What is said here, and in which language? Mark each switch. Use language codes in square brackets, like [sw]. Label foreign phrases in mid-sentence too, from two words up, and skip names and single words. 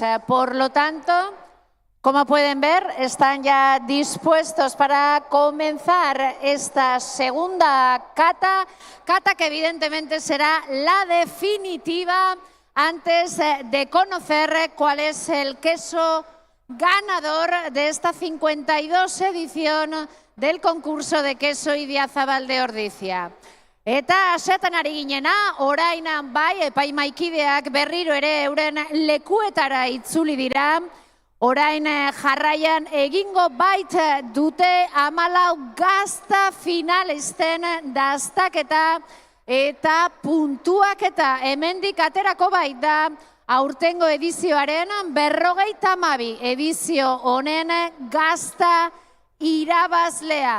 [es] Por lo tanto, como pueden ver, están ya dispuestos para comenzar esta segunda cata que evidentemente será la definitiva antes de conocer cuál es el queso ganador de esta 52 edición del concurso de queso Idiazabal de Ordizia. [eu] Eta asetan ari ginena, orain bai epaimaikideak berriro ere euren lekuetara itzuli dira. Orain jarraian egingo bait dute 14 gazta finalisten dastaketa eta puntuaketa hemendik aterako bait da aurtengo edizioaren 52 edizio honen gazta irabazlea.